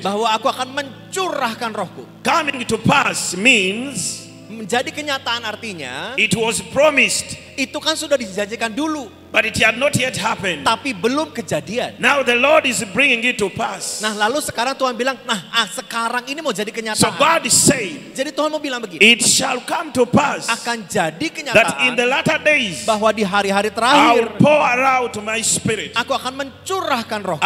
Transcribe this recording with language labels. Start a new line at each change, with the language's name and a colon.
Indonesian: bahwa aku akan mencurahkan rohku.
English: Coming to pass means
Indonesian: Menjadi kenyataan artinya,
English: it was promised,
Indonesian: itu kan sudah dijanjikan dulu,
English: but it had not yet happened.
Indonesian: tapi belum kejadian.
English: Now the Lord is bringing it to pass.
Indonesian: Nah, lalu sekarang Tuhan bilang, sekarang ini mau jadi
English: So
Indonesian: kenyataan.
English: God is saying,
Indonesian: Jadi Tuhan mau bilang begini,
English: it shall come to pass
Indonesian: akan jadi
English: that in the latter days
Indonesian: bahwa di hari-hari
English: I
Indonesian: terakhir
English: will pour out my spirit
Indonesian: aku akan mencurahkan rohku